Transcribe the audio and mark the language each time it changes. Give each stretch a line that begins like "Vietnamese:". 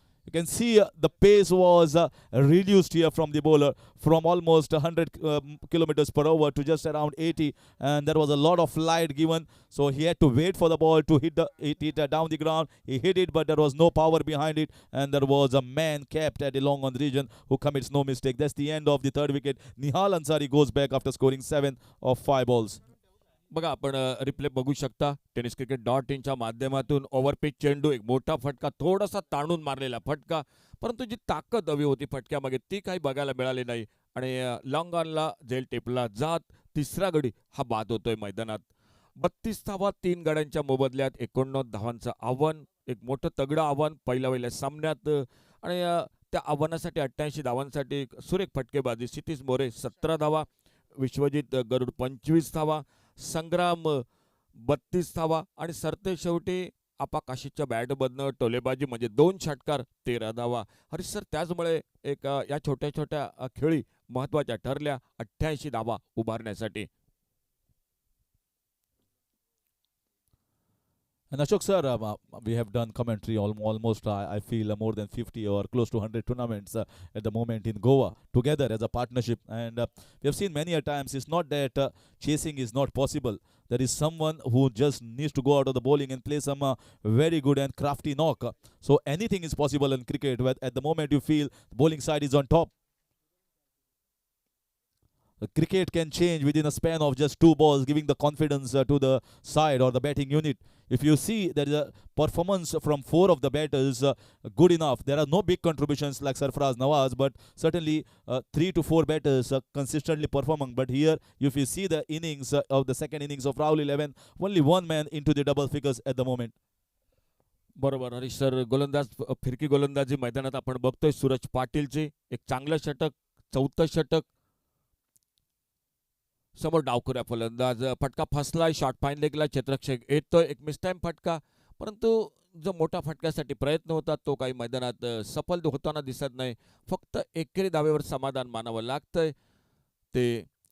English: You can see the pace was reduced here from the bowler from almost 100 kilometers per hour to just around 80, and there was a lot of flight given, so he had to wait for the ball to hit it down the ground. He hit it, but there was no power behind it, and there was a man kept at the long on region who commits no mistake. That's the end of the third wicket. Nihal Ansari goes back after scoring 7 of 5 balls.
Marathi: बघा आपण replay बघू शकता. Tennis cricket .inच्या माध्यमातून overpitch चेंडू, एक मोठा फटका, थोडासा ताणून मारलेला फटका, परंतु जी ताकद हवी होती फटक्यामागे ती काही बघायला मिळाली नाही. आणि लॉंग ऑनला झेल टेपला जात तिसरा गडी हा बाद होतोय मैदानात. 32 धावा 3 गड्यांच्या मोबदल्यात. 89 धावांचं आव्हान, एक मोठं तगडं आव्हान पहिल्या सामन्यात. आणि त्या आव्हानासाठी 88 धावांसाठी सुरेख फटकेबाजी. क्षितिज मोरे 17 धावा, विश्वजित गरुड 25 धावा, संग्राम 32 धावा आणि सरते शेवटी आपा काशीच्या बॅटमधनं टोलेबाजी म्हणजे 2 षटकार 13 धावा. हरीश सर, त्याचमुळे एक या छोट्या छोट्या खेळी महत्त्वाच्या ठरल्या 88 धावा उभारण्यासाठी.
English: And Ashok sir, we have done commentary almost I feel more than 50 or close to 100 tournaments at the moment in Goa together as a partnership, and we have seen many a times it's not that chasing is not possible. There is someone who just needs to go out of the bowling and play some very good and crafty knock. So anything is possible in cricket. At the moment you feel the bowling side is on top. Cricket can change within a span of just 2 balls, giving the confidence to the side or the batting unit. If you see there is a performance from 4 of the batters good enough. There are no big contributions like Sarfaraz Nawaz, but certainly 3 to 4 batters consistently performing. But here, if you see the innings of the second innings of Rahul 11, only one man into the double figures at the moment.
Marathi: बरोबर Harish sir. गोलंदाज फिरकी गोलंदाजी मैदानात आपण बघतोय. सूरज पाटीलची एक चांगलं षटक, 4थं षटक. समोर डावखुऱ्या फलंदाज, फटका फसलाय, शॉर्ट फाईन लेगला क्षेत्ररक्षक येतोय, एक मिसटाईम फटका, परंतु जो मोठा फटक्यासाठी प्रयत्न होता तो काही मैदानात सफल होताना दिसत नाही. फक्त एकेरी धावेवर समाधान मानावं लागतंय. ते